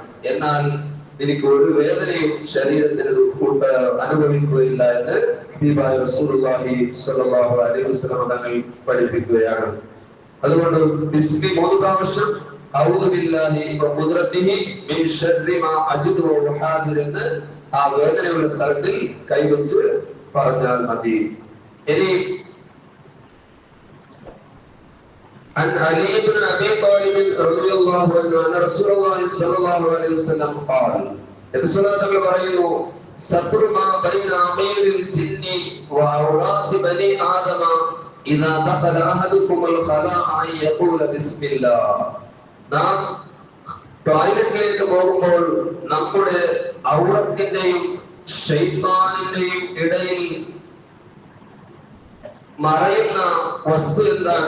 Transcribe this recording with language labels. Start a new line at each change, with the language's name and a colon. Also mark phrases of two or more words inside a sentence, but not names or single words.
Malayalam: എന്നാൽ നിനക്ക് ഒരു വേദനയും ശരീരത്തിന് അനുഭവിക്കുകയില്ല എന്ന് ഹബീബായ
Arabic: رسول الله صلى الله عليه وسلم
Malayalam: തങ്ങൾ പഠിപ്പിക്കുകയാണ്. അതുകൊണ്ട് ബിസ്മി 3 പ്രാവശ്യം,
Arabic: أعوذ بالله وقدرته من شر ما أجد وأحاذر
Malayalam: എന്ന് ആ വേദനയുള്ള സ്ഥലത്തിൽ കൈവച്ച് പറഞ്ഞാൽ മതി.
Arabic: ഇനി عن علي بن ابي طالب رضي الله عنه ان رسول الله صلى الله عليه وسلم قال نبي صلى الله عليه وسلم പറയുന്നു, ستر ما بين أعين الجن وعورات بني آدم إذا دخل أحدكم الخلاء يقول بسم الله.
Malayalam: നാം ടോയ്ലറ്റിലേക്ക് പോകുമ്പോൾ നമ്മുടെ ഔറത്തിന്റെയും ശൈത്താനിന്റെയും ഇടയിൽ മറയുന്ന വസ്തു എന്താണ്?